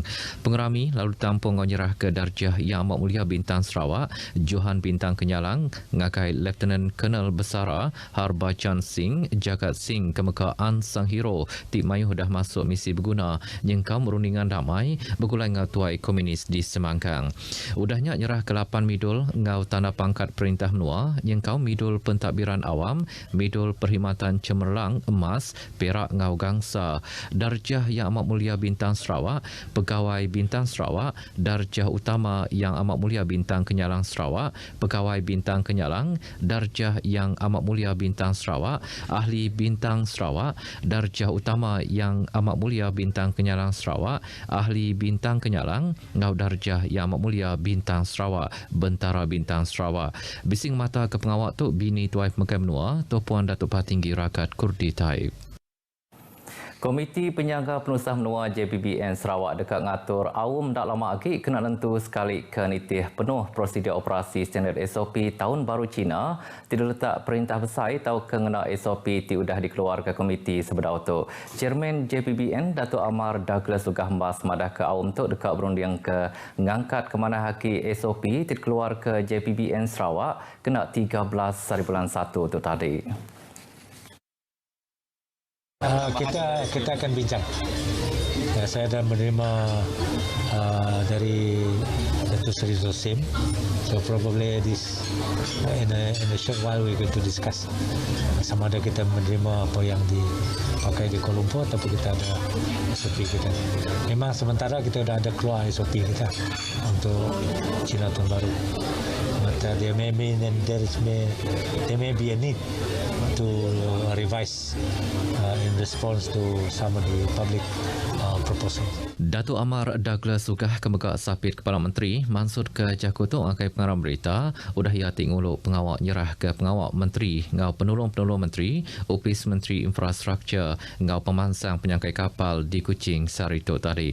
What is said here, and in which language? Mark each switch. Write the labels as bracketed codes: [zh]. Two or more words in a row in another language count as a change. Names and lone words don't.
[iba] Pengerami lalu tampung nyerah ke darjah Yang Amat Mulia Bintang Sarawak, Johan Bintang Kenyalang, ngakai Lieutenant Colonel Besara, Harbachan Singh, Jagat Singh kemekaan Sang Hero, Tik Mayuh dah masuk misi berguna, nyengkau merundingan damai, bergulai ngatuai komunis di Semangkang. Udahnya nyerah ke 8 midul ngau tanda pangkat perintah menua, nyengkau midul pentadbiran awam, midul perkhidmatan cemerlang emas, perak ngau gangsa, darjah Yang Amat Mulia Bintang Sarawak, pegawai Bintang Sarawak, darjah utama Yang Amat Mulia Bintang Kenyalang Sarawak, pegawai Bintang Kenyalang, darjah Yang Amat Mulia Bintang Sarawak, ahli Bintang Sarawak, darjah utama Yang Amat Mulia Bintang Kenyalang Sarawak, ahli Bintang Kenyalang, ngau darjah Yang Amat Mulia Bintang Sarawak, Bentara Bintang Sarawak. Bising mata ke pengawak tu bini tuai pemekai menua, tu Puan Datuk Patinggi Rakat Kurdi Taib. Komiti Penyangga Penusah Menua JPBN Sarawak dekat ngatur awam tak lama lagi kena nentu sekali ke nitih penuh prosedur operasi standard SOP Tahun Baru Cina tidak letak perintah besar atau kengena SOP diudah dikeluarkan komiti sebedau tu. Chairman JPBN Datuk Amar Douglas Lugah Mbas madah ke awam tu dekat berunding ke ngangkat ke mana haki SOP dikeluar ke JPBN Sarawak kena 13 hari bulan 1 tu tadi. [ms] Kita akan bincang. Saya dah menerima dari Datuk Seri Zosim. [en] So probably this in a short while we going to discuss [ms] sama ada kita menerima apa yang dipakai di Kuala Lumpur ataupun kita ada SOP kita. Memang sementara kita dah ada keluar SOP kita untuk Cina Tahun Baru. [en] But there may be a need to revise in response to some of the public proposals. [iba] Datuk Amar Douglas Sugah kemegak sapit Kepala Menteri mansud ke Jakutung akai pengarang berita udah ia tinguluk pengawak nyerah ke pengawak menteri ngau penolong-penolong menteri Opis Menteri Infrastruktur ngau pemansang penyangkai kapal di Kuching Sarito tadi.